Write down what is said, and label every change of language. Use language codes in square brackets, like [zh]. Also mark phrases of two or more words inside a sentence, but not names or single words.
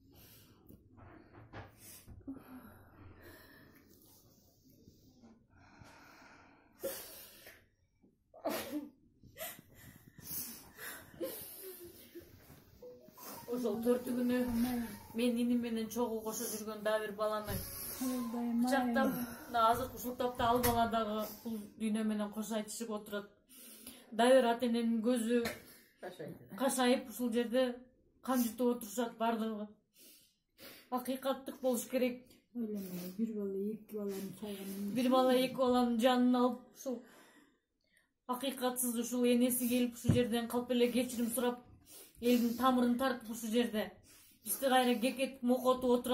[ky] Ошол 4 күнү мен иним менен чогуу кошо жүргөн дагы бир баланы бычактап, азыркы ушул тапта ал бала дагы бул дүйнө менен кош айтышып отурат. Дагы бир ата эненин көзү кашайып ушул жерде кан жутуп отурушат бардыгы. Акыйкаттык болуш керек. Бир бала, эки баланын сайганын. Бир бала, эки баланын жанын алып, ушул акыйкатсыз ушул энеси келип ушул жерден калп эле кечирим сурап, элдин тамырын тартып ушул жерде бизди кайра кекетип мокотуп отурат.